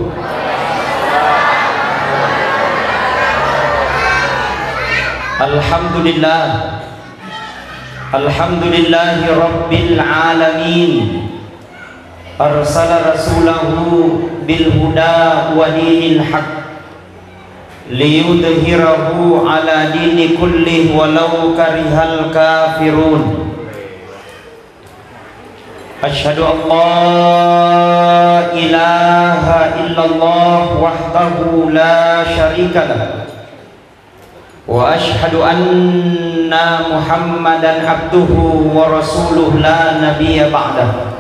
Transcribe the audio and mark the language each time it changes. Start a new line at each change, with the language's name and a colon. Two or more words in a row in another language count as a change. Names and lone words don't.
Arabic: الحمد لله، الحمد لله رب العالمين. أرسل رسوله بالهدى ودين الحق ليظهره على دين كله ولو كره الكافرون. أشهد أن لا إله إلا الله وحده لا شريك له وأشهد أن محمدا عبده ورسوله لا نبي بعده.